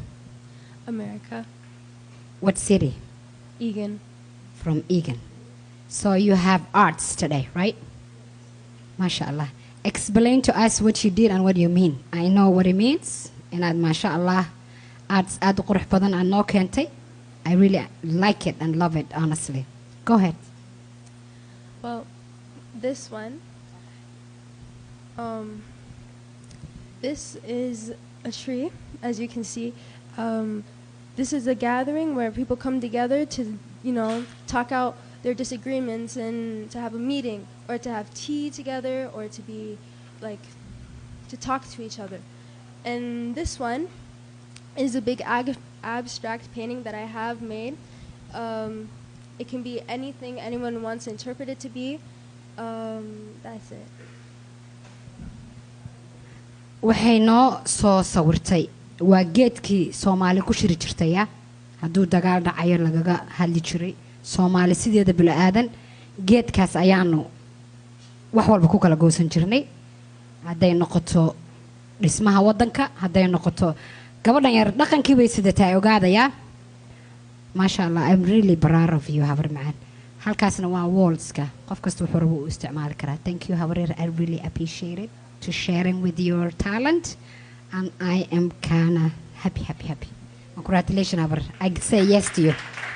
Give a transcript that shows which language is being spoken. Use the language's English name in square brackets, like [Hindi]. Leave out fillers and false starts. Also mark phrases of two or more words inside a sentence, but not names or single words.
[English] America. What city? Egan. From Egan. So you have arts today, right? MashaAllah. Explain to us what you did and what you mean. I know what it means. And MashaAllah, arts [Somali] aad u qurux badan aad noo keentay. [English] I really like it and love it, honestly. Go ahead. Well, this one, this is a tree, as you can see. This is a gathering where people come together to, talk out their disagreements and to have a meeting or to have tea together or to be to talk to each other. And this one is a big abstract painting that I have made. It can be anything anyone wants to interpret it to be. That's it. [Somali] waxay noo soo sawirtay waa geedkii Soomaali ku shiri jirtay hadduu dagaal dhacayo lagaga hadli jiray Soomaali sideeda bila aadan geedkaas ayaanu wax walba ku kala goosan jirnay hadday noqoto dhismaha wadanka hadday noqoto gabadhan yar dhaqankii bay sidataa ogaadaya MashaAllah, [English] I'm really proud of you [Somali] habar macaan halkaasna waa wallska qof kasta wuxuu rabo u isticmaali karaa. [English] Thank you habareer, I really appreciate it to sharing with your talent, and I am kinda happy. Congratulations habar, I say yes to you.